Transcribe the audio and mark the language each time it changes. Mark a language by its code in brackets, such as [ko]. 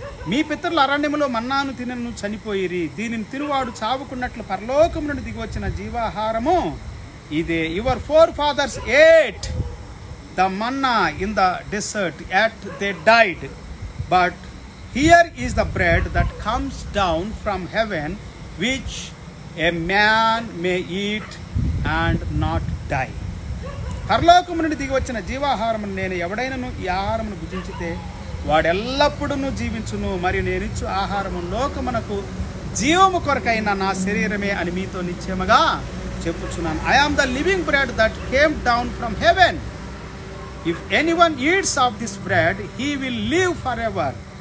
[te] మీ పితరుల అరణ్యములో మన్నాను తినను చనిపోయిరి, దీనిని తినువాడు చావుకున్నట్లు పరలోకం నుండి దిగి వచ్చిన జీవాహారము ఇదే. [en] Your forefathers ate the manna in the desert, yet they died. But here is the bread that comes down from heaven, which a man may eat and not die. [te] పరలోకము నుండి దిగి వచ్చిన జీవాహారమును నేను ఎవడైనను ఈ ఆహారమును భుజించితే వాడెల్లప్పుడూ జీవించును, మరియు నేనిచ్చు ఆహారము లోకమునకు జీవము కొరకైన నా శరీరమే అని మీతో నిశ్చయముగా చెప్పుచున్నాను. [en] I am the living bread that came down from heaven. If anyone eats of this bread he will live for ever.